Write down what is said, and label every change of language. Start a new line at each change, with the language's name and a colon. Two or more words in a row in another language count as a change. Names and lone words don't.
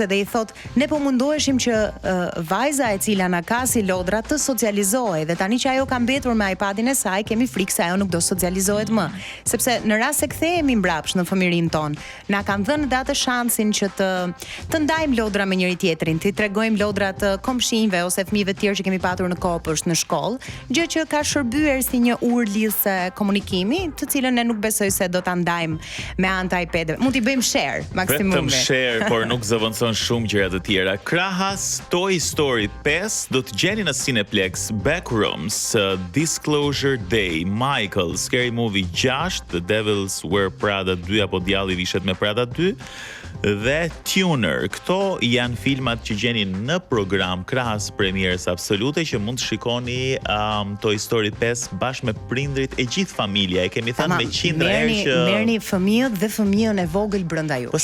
Albanian: edhe i thot, ne po mundueshim që vajza e cila na ka si lodra të socializohej dhe tani që ajo ka mbetur me iPadin e saj, kemi frikë se ajo nuk do socializohet më, sepse në rast se kthehemi mbrapsht në fëmijërinë tonë, na kanë dhënë atë shansin që të ndajmë lodra me njëri tjetrin, të tregojmë lodra të komshinjve ose fëmijëve të tjerë që kemi patur në kopësht në shkollë, gjë që ka shërbyer si një urë lidhëse komunikimi, të cilën ne nuk besoj se do ta ndajmë me anë të iPad-eve. Mund t'i bëjmë share maksimumi. Vetëm share, por nuk zëvendëson shumë gjëra të tjera. Krahas Toy Story 5 do të gjeni në Cineplex, Backrooms, Disclosure Day, Michael, Scary Movie 6, The Devils Wear Prada 2 apo Djalli vishet me Prada 2 dhe Tuner. Këto janë filmat që gjeni në program krahas premierës absolute që mund të shikoni Toy Story 5 bashkë me prindrit e gjithë familja. E kemi thënë me qindra herë që merrni fëmijët dhe fëmijën e vogël brenda jush.